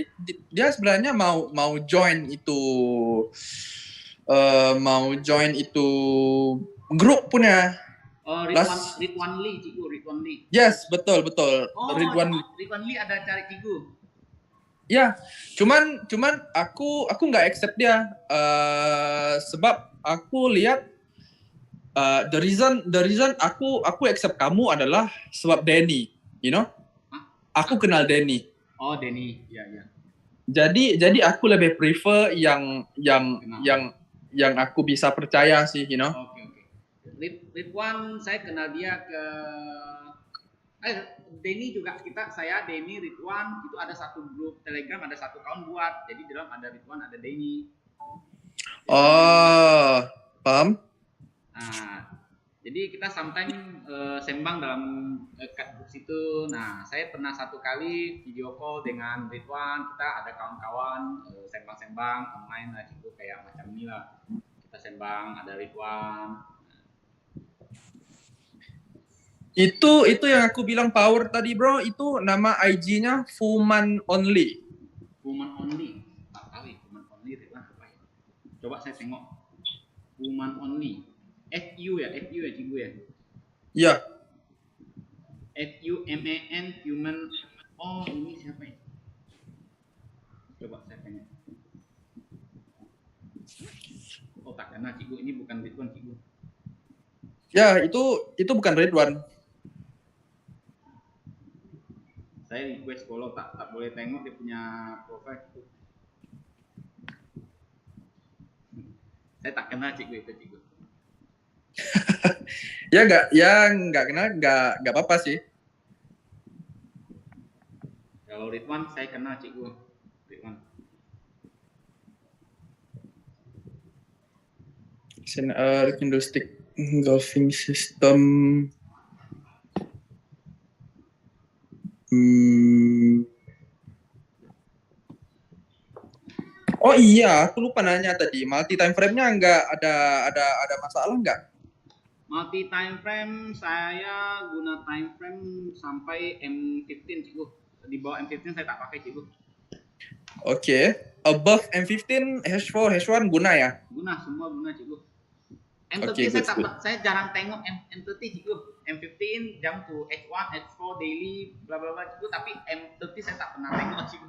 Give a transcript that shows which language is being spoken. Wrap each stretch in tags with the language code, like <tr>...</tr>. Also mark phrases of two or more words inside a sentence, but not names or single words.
<id>Dia sebenarnya mau join itu grup punya.</id> <ms>Oh, Ridwan Lee, cikgu, Ridwan Lee. Yes, betul. Oh, Ridwan Lee ada cari cikgu.</ms> <id>Ya, cuman aku nggak accept dia, sebab aku lihat</id> <en>the reason</en> <id>aku accept kamu adalah sebab Denny,</id> <en>you know?</en> <id>Aku kenal Denny. Oh, Denny, ya. Jadi aku lebih prefer yang aku bisa percaya sih,</id> <en>you know?</en> <id>Oke.</id> <ms>Ridwan, saya kenal dia Denny juga saya Denny, Ridwan itu ada satu grup Telegram, ada satu account buat. Jadi di dalam ada Ridwan, ada Denny. Oh, paham? Nah, jadi kita sometimes sembang dalam grup situ. Nah, saya pernah satu kali video call dengan Ridwan. Kita ada kawan-kawan sembang-sembang online lah, gitu kayak macam ini lah. Kita sembang, ada Ridwan.</ms> <id>Itu yang aku bilang power tadi, bro. Itu nama IG-nya Fuman Only. Fuman Only.</id> <ms>Tak tahu Fuman Only Ridwan apa ya? Coba saya tengok. Fuman Only. FU ya cikgu ya? Iya. FUMAN Human. Oh, ini siapa ya? Coba saya tengok. Oh, tak kenal cikgu, ini bukan Ridwan cikgu. Ya, itu bukan Ridwan. Saya request follow, tak boleh tengok dia punya profile itu. Saya tak kenal cikgu itu cikgu.</ms> <id>Ya nggak kenal nggak apa-apa sih.</id> <ms>Kalau Ridwan saya kenal cikgu Ridwan.</ms> <en>Candlestick engulfing system.</en> <id>Oh iya, aku lupa nanya tadi.</id> <en>Multi time frame-</en> <id>nya nggak ada masalah nggak?</id> <en>Multi time frame</en> <ms>saya guna</ms> <en>time frame</en> <ms>sampai M15 cikgu. Di bawah M15 saya tak pakai cikgu.</ms> <id>Oke. Above M15, H4, H1 guna ya?</id> <ms>Guna, semua guna cikgu. M30 Okay, saya jarang tengok M30 cikgu. M15 jam to H1, H4 daily bla bla bla cikgu, tapi M30 saya tak pernah tengok cikgu.</ms>